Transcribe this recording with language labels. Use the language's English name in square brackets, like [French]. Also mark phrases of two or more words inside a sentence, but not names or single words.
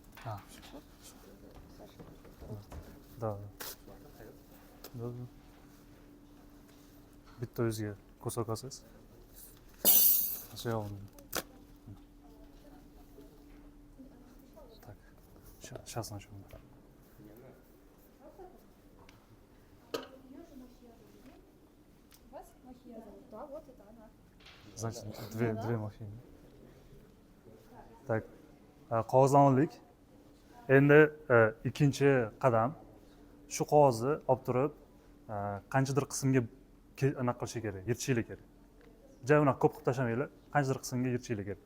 [Russian] Да. [Uzbek] Bitta o'ziga ko'sak olsangiz. [Russian] Так, сейчас начнем. Да, вот это она. Значит, две mashina. Так, [Uzbek] qog'ozdan oldik. Endi ikkinchi qadam shu qog'ozni olib turib qanchadir qismga anaqa qilish kerak, yirtishlik kerak. Joy unaqa ko'p qilib tashlamanglar, qanchadir qismga yirtishlik kerak.